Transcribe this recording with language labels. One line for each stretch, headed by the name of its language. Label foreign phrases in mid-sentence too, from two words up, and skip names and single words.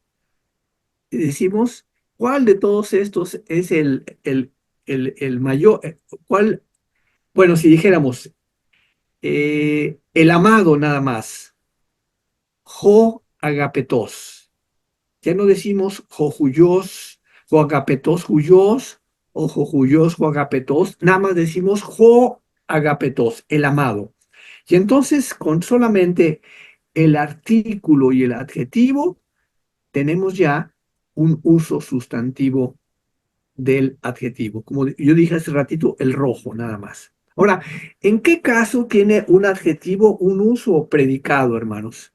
Spanish: Y decimos, ¿cuál de todos estos es el mayor? ¿Cuál? Bueno, si dijéramos, el amado nada más,
Greek: ὁ ἀγαπητός.
Spanish: Ya no decimos
Greek: ὁ υἱὸς ὁ ἀγαπητὸς υἱὸς ὁ ὁ υἱὸς ὁ ἀγαπητός,
Spanish: nada más decimos
Greek: ὁ ἀγαπητός,
Spanish: el amado. Y entonces con solamente el artículo y el adjetivo tenemos ya un uso sustantivo del adjetivo. Como yo dije hace ratito, el rojo nada más. Ahora, ¿en qué caso tiene un adjetivo un uso predicado, hermanos?